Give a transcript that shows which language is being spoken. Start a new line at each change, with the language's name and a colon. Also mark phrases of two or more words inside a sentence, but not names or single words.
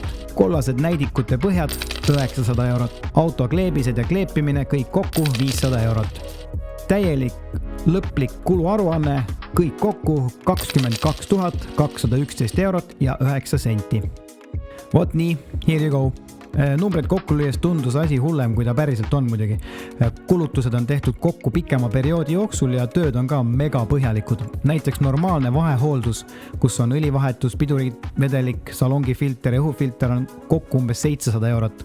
Estonian: Kollased näidikute põhjad 900 eurot. Auto kleebised ja kleepimine kõik kokku 500 eurot. Täielik lõplik kuluaruanne kõik kokku 22 211 eurot ja 9 senti. Vot nii,
English: here you go.
Estonian: Numbreid kokku lüües tundus asi hullem, kui ta päriselt on muidugi. Kulutused on tehtud kokku pikema perioodi jooksul ja tööd on ka mega põhjalikud. Näiteks normaalne vahehooldus, kus on õlivahetus, pidurivedelik, salongifilter ja õhufilter on kokku umbes 700 eurot.